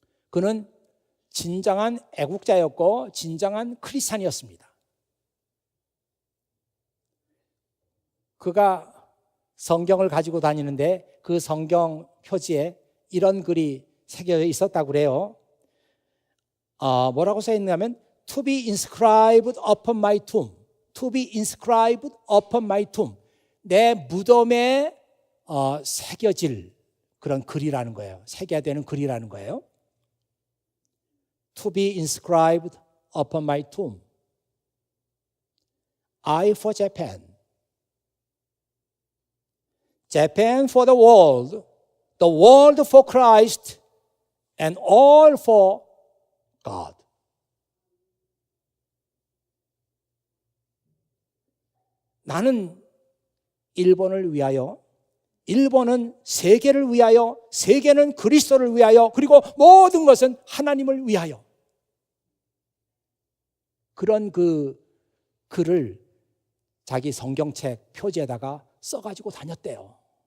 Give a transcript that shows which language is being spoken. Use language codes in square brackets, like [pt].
[ko] 그는 진정한 애국자였고 진정한 크리스찬이었습니다. 그가 성경을 가지고 다니는데 그 성경 표지에 이런 글이 새겨져 있었다고 그래요. 뭐라고 써 있냐면 [en] To be inscribed upon my tomb. To be inscribed upon my tomb. [ko] 내 무덤에 새겨질 그런 글이라는 거예요. 새겨야 되는 글이라는 거예요. [en] To be inscribed upon my tomb. I for Japan. Japan for the world for Christ, and all for God. [ko] 나는 일본을 위하여, 일본은 세계를 위하여, 세계는 그리스도를 위하여, 그리고 모든 것은 하나님을 위하여. 그런 그 글을 자기 성경책 표지에다가 써가지고 다녔대요.